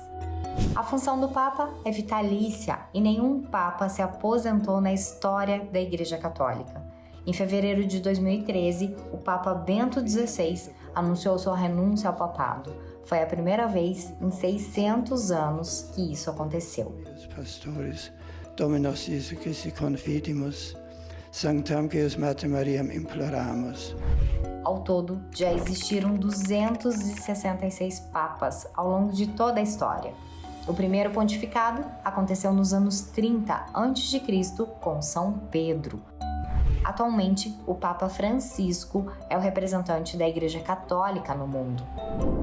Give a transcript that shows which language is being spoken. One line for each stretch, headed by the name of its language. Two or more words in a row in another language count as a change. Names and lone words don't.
Portuguese: A função do Papa é vitalícia e nenhum Papa se aposentou na história da Igreja Católica. Em fevereiro de 2013, o Papa Bento XVI anunciou sua renúncia ao papado. Foi a primeira vez em 600 anos que isso aconteceu. Pastores,
Latin: Dominus Iesu Christi confidimus, Sanctam Deus Mater Mariam imploramus.
Portuguese: Ao todo, já existiram 266 papas ao longo de toda a história. O primeiro pontificado aconteceu nos anos 30 a.C. com São Pedro. Atualmente, o Papa Francisco é o representante da Igreja Católica no mundo.